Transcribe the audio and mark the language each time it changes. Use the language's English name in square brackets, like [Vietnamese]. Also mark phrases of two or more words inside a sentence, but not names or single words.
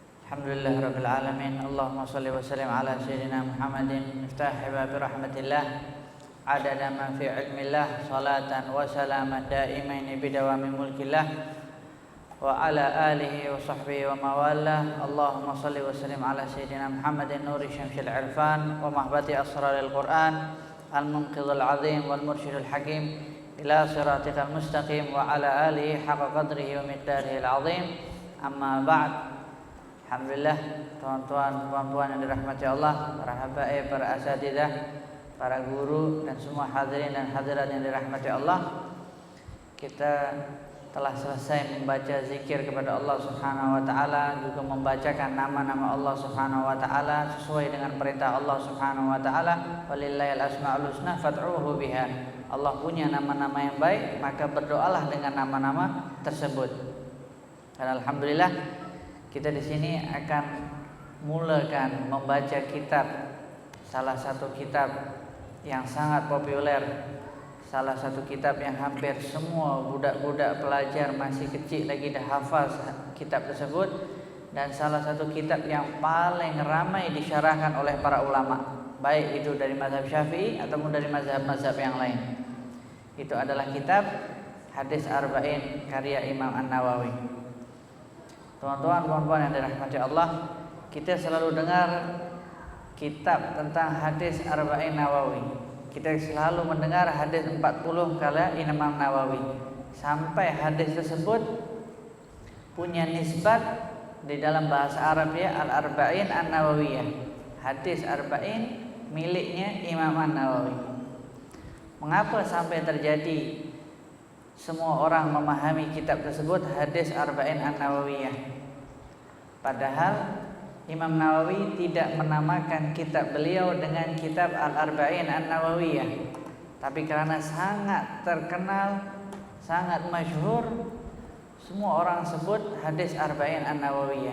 [Arabic] الحمد لله رب العالمين. اللهم صل وسلم على سيدنا محمد مفتاح باب رحمة الله عدد ما في علم الله صلاة وسلاما دائمين بدوام ملك الله وعلى آله وصحبه ومن والاه. اللهم صل وسلم على سيدنا محمد نور شمس العرفان ومهبط أسرار القرآن المنقذ العظيم والمرشد الحكيم إلى صراطك المستقيم وعلى آله حق قدره ومقداره العظيم. أما بعد. [Indonesian] Alhamdulillah, tuan-tuan, puan-puan yang dirahmati Allah, para habaib, para asatidzah, para guru dan semua hadirin dan hadirat yang dirahmati Allah. Kita telah selesai membaca zikir kepada Allah [Arabic] سبحانه وتعالى, [Indonesian] juga membacakan nama-nama Allah [Arabic] سبحانه وتعالى [Indonesian] sesuai dengan perintah Allah [Arabic] سبحانه وتعالى, ولله الأسماء الحسنى فادعوه بها. [Indonesian] Allah punya nama-nama yang baik, maka berdoalah dengan nama-nama tersebut. Dan alhamdulillah kita di sini akan mulakan membaca kitab, salah satu kitab yang sangat populer, salah satu kitab yang hampir semua budak-budak pelajar masih kecil lagi dah hafal kitab tersebut, dan salah satu kitab yang paling ramai disyarahkan oleh para ulama, baik itu dari mazhab Syafi'i ataupun dari mazhab-mazhab yang lain. Itu adalah kitab Hadis Arba'in karya Imam An-Nawawi. Teman-teman, puan-puan yang dirahmati Allah, kita selalu dengar kitab tentang hadis Arba'in Nawawi. Kita selalu mendengar hadis 40 kala Imam Nawawi. Sampai hadis tersebut punya nisbat di dalam bahasa Arab ya, Al-Arba'in An-Nawawiyah. Hadis Arba'in miliknya Imam An-Nawawi. Mengapa sampai terjadi semua orang memahami kitab tersebut hadis Arba'in An-Nawawiyah? Padahal Imam Nawawi tidak menamakan kitab beliau dengan kitab Al-Arba'in An-Nawawiyah, tapi karena sangat terkenal, sangat masyhur, semua orang sebut hadis Arba'in An-Nawawiyah.